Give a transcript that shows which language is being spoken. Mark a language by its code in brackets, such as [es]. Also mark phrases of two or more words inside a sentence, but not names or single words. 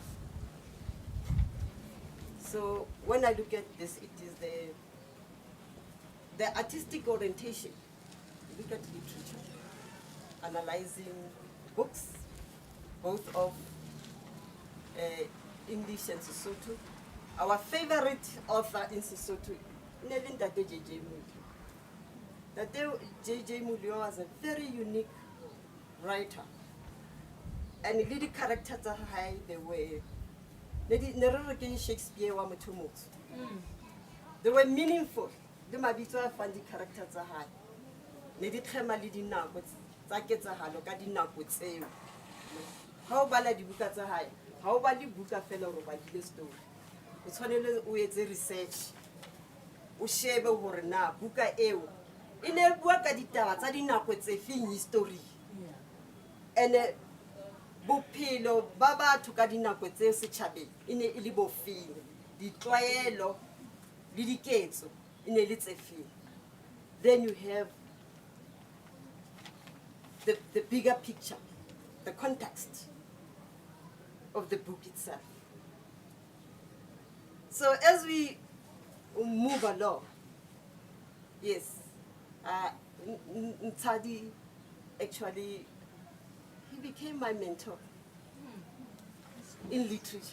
[en] So when I look at this, it is the artistic orientation. Look at literature, analyzing books, both of English and Sesotho. Our favorite author in Sesotho, Tate J.J. Mulio. Tate J.J. Mulio was a very unique writer. And the characters are high, they were Shakespeare [st] wa motho motsho. [en] They were meaningful. The [st] mabitso a fang di-characters [en] are high. [st] Ne di khema le dinako tsa ketsahalo ka dinako tseo. Ha o bala dibuka tsa hae, ha o bale buka fela hore ba dile story. O tshwanele o etse research. O shebe hore na buka eo e ne bua ka ditaba tsa dinako tse feng history. And bophelo ba batho ka dinako tse setjhabeng e ne e le bofeng, ditlwaelo le diketso e ne le tse feng. [en] Then you have the bigger picture, the context of the book itself. So as we move along, yes, Ntshadi actually, he became my mentor in literature.